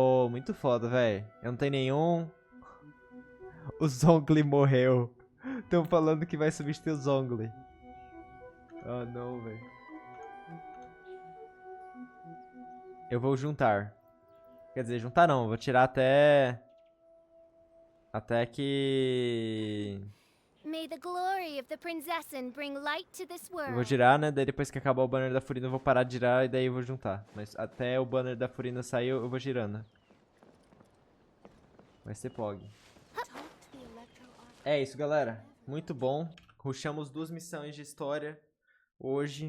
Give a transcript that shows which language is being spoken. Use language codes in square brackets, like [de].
[pt] Muito foda, velho. Eu não tenho nenhum. O Zongli morreu. Estão falando que vai substituir o Zongli. Oh, não, velho. Eu vou juntar. Quer dizer, juntar não. Vou tirar até... Até que... [en] May the glory of the princessen bring light to this world. [pt] Eu vou girar, né? Daí depois que acabar o banner da Furina eu vou parar de girar e daí eu vou juntar. Mas até o banner da Furina sair eu vou girando. Vai ser POG. É isso, galera. Muito bom. Rushamos 2 missões de história hoje.